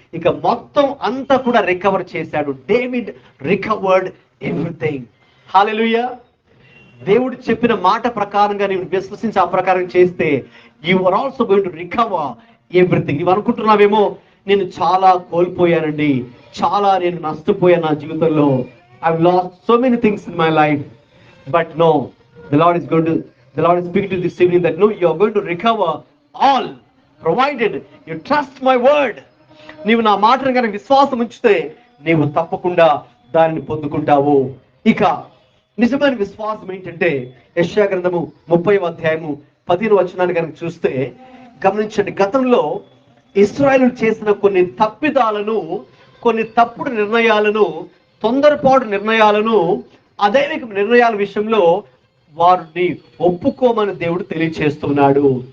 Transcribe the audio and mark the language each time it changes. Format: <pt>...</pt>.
<te>ఇక మొత్తం అంతా కూడా రికవర్ చేశాడు.</te> <en>David recovered everything.</en> <te>హల్లెలూయా. దేవుడు చెప్పిన మాట ప్రకారంగా నీవు విశ్వసించి ఆ ప్రకారం చేస్తే</te> <en>You are also going to recover everything.</en> <te>నువ్వు అనుకుంటున్నావేమో నేను చాలా కోల్పోయానండి, చాలా నేను నష్టపోయాను నా జీవితంలో.</te> <en>I've lost so many things in my life. But no, the Lord is speaking to this evening that no, you are going to recover all, provided you trust my word.</en> <te>నీవు నా మాటను కనుక విశ్వాసం ఉంచితే నీవు తప్పకుండా దానిని పొందుకుంటావు. ఇక నిజమైన విశ్వాసం ఏంటంటే యెషయా గ్రంథము 30వ అధ్యాయము 15వ వచనాన్ని కనుక చూస్తే గమనించండి. గతంలో ఇశ్రాయేలు చేసిన కొన్ని తప్పిదాలను, కొన్ని తప్పుడు నిర్ణయాలను, తొందరపాటు నిర్ణయాలను, అదైవిక నిర్ణయాల విషయంలో వారిని ఒప్పుకోమని దేవుడు తెలియచేస్తున్నాడు.</te>